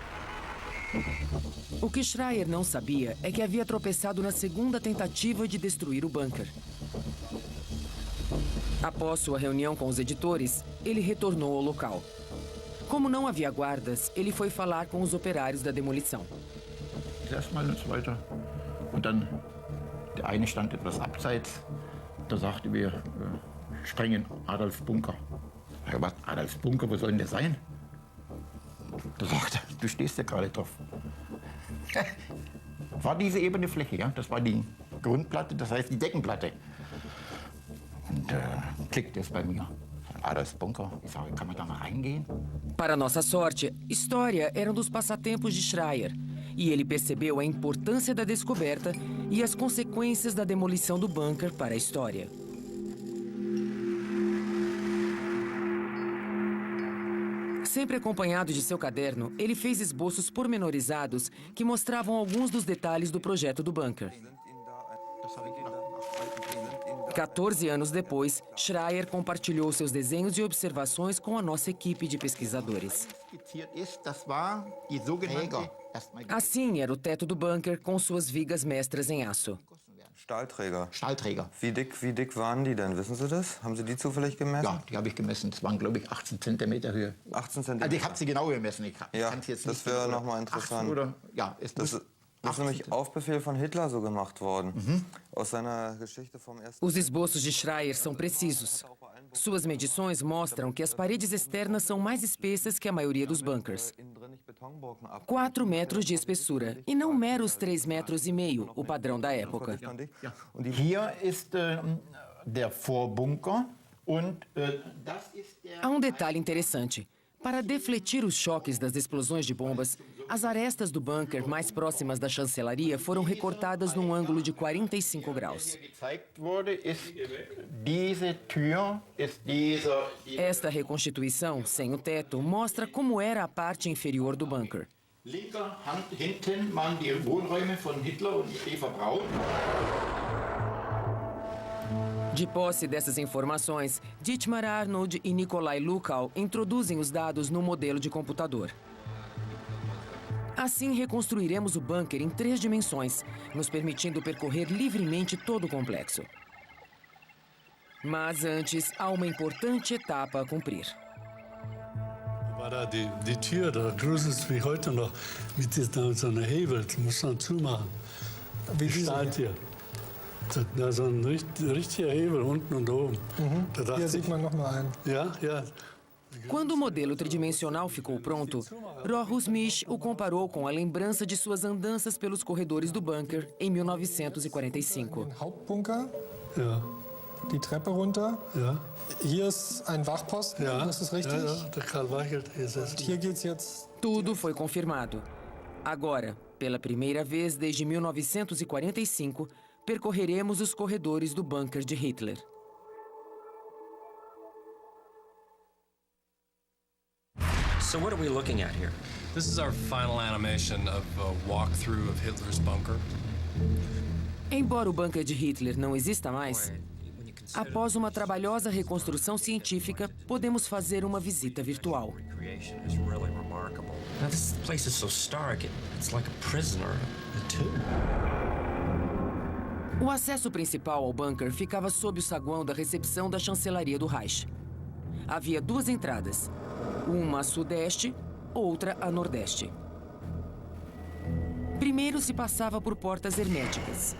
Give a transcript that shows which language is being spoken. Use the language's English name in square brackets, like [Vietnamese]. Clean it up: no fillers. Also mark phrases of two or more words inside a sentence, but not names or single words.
[Portuguese] O que Schreier não sabia é que havia tropeçado na segunda tentativa de destruir o bunker. Após sua reunião com os editores, ele retornou ao local. Como não havia guardas, ele foi falar com os operários da demolição. [German] Erstmal und so weiter. Und dann, der eine stand etwas abseits. Da sagte wir, sprengen Adolf Bunker. Was, Adolf Bunker, wo soll denn der sein? Da sagte er, du stehst ja gerade drauf. War diese ebene Fläche, ja? Das war die Grundplatte, das heißt die Deckenplatte. Und klickte es bei mir. Adolf Bunker, ich sage, kann man da mal reingehen? [Portuguese] Para nossa sorte, história era um dos passatempos de Schreier. E ele percebeu a importância da descoberta e as consequências da demolição do bunker para a história. Sempre acompanhado de seu caderno, ele fez esboços pormenorizados que mostravam alguns dos detalhes do projeto do bunker. 14 anos depois, Schreier compartilhou seus desenhos e observações com a nossa equipe de pesquisadores. Assim era o teto do bunker com suas vigas mestras em aço. [German] Stahlträger. Stahlträger. Wie dick waren die denn? Wissen Sie das? Haben Sie die zufällig gemessen? Ja, die habe ich gemessen. Das waren, glaube ich, 18 Zentimeter Höhe. 18 Zentimeter? Also ich habe sie genau gemessen. Ich ja, jetzt das wäre nochmal interessant. Oder, ja, das ist nämlich auf Befehl von Hitler so gemacht worden. Aus seiner Geschichte vom ersten... [Portuguese] Os esboços de Schreier são precisos. Suas medições mostram que as paredes externas são mais espessas que a maioria dos bunkers. 4 metros de espessura, e não meros 3,5 metros, o padrão da época. [German] Hier ist der Vorbunker und das ist der... [Portuguese] Há um detalhe interessante. Para defletir os choques das explosões de bombas, as arestas do bunker mais próximas da chancelaria foram recortadas num ângulo de 45 graus. Esta reconstituição, sem o teto, mostra como era a parte inferior do bunker. [German] Linker Hand hinten waren die Wohnräume von Hitler und Eva Braun. [Portuguese] De posse dessas informações, Dietmar Arnold e Nikolai Lukow introduzem os dados no modelo de computador. Assim, reconstruiremos o bunker em 3 dimensões, nos permitindo percorrer livremente todo o complexo. Mas antes, há uma importante etapa a cumprir. [German] War da die Tür, da gruselt wie heute noch, mit so einer Hebel, die muss man zumachen. Wie Stahltür. Da so ein richtiger Hebel unten und oben. Hier sieht man noch mal einen. Ja, ja. [Portuguese] Quando o modelo tridimensional ficou pronto, Rochus Misch o comparou com a lembrança de suas andanças pelos corredores do bunker em 1945. [German] Hauptbunker. Ja. Die Treppe runter. Ja. Hier ist ein Wachposten, ja. Das ist richtig. Ja, der Karl Weichelt ist es. Hier geht's jetzt. [Portuguese] Tudo foi confirmado. Agora, pela primeira vez desde 1945, percorreremos os corredores do bunker de Hitler. [English] So what are we looking at here? This is our final animation of a walkthrough of Hitler's bunker. [Portuguese] Embora o bunker de Hitler não exista mais, após uma trabalhosa reconstrução científica, podemos fazer uma visita virtual. [English] Now, this place is so stark, it's like a prisoner, a tomb. [Portuguese] O acesso principal ao bunker ficava sob o saguão da recepção da chancelaria do Reich. Havia 2 entradas, uma a sudeste, outra a nordeste. Primeiro se passava por portas herméticas.